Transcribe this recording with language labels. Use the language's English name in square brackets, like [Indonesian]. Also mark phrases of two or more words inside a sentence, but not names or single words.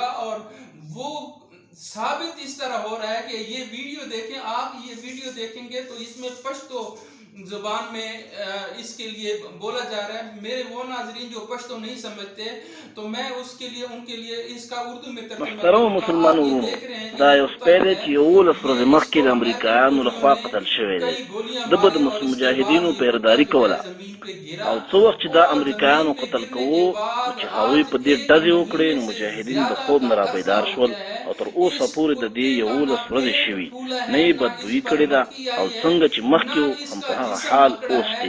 [Urdu] اور وہ ثابت اس طرح ہو رہا ہے کہ یہ ویڈیو دیکھیں آپ، یہ ویڈیو دیکھیں گے تو اس میں پشتو زبان میں اس کے لیے بولا جا رہا ہے. میرے وہ ناظرین جو پشتو نہیں سمجھتے تو میں اس کے لیے، ان کے لیے اس کا اردو میں [Pashto] محترم مسلمانانو دا یو سپیره چې 11 ورځې مخکې د امریکایانو لخوا قتل شوی دی. د به د مجاهدینو پیرداري کوله او څو وخت چې دا امریکایانو قتل کوو چې هغوی په دې ډزې وکړې نو مجاهدین د خوب نه رابیدار شول او تر اوسه پورې د دې 11 ورځې شوي نه یې بدبویي کړې ده او څنګه چې مخکې و هم په هغه حال اوس دی.